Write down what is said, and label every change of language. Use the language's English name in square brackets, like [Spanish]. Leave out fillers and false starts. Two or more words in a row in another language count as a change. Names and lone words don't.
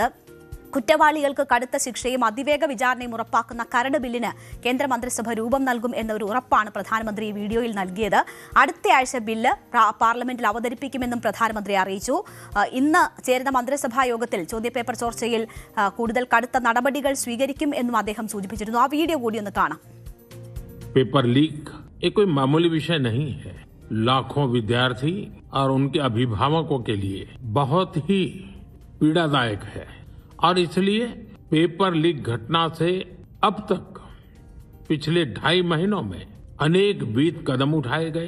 [Malayalam] കുറ്റവാളികൾക്ക് കടുത്ത ശിക്ഷയും അതിവേഗ വിചാരണയും ഉറപ്പാക്കുന്ന കരട് ബില്ലിന് കേന്ദ്രമന്ത്രിസഭ രൂപം നൽകും എന്നൊരു ഉറപ്പാണ് പ്രധാനമന്ത്രി ഈ വീഡിയോയിൽ നൽകിയത്. അടുത്തയാഴ്ച ബില്ല് പാർലമെന്റിൽ അവതരിപ്പിക്കുമെന്നും പ്രധാനമന്ത്രി അറിയിച്ചു. ഇന്ന് ചേരുന്ന മന്ത്രിസഭാ യോഗത്തിൽ ചോദ്യപേപ്പർ ചോർച്ചയിൽ കൂടുതൽ കടുത്ത നടപടികൾ സ്വീകരിക്കും എന്നും അദ്ദേഹം സൂചിപ്പിച്ചിരുന്നു. ആ വീഡിയോ കൂടി ഒന്ന് കാണാം. [Hindi] पेपर लीक ये कोई मामूली विषय नहीं है. लाखों विद्यार्थी और उनके अभिभावकों के लिए बहुत ही पीड़ादायक है और इसलिए पेपर लीक घटना से अब तक पिछले 2.5 महीनों में अनेक विविध कदम उठाए गए.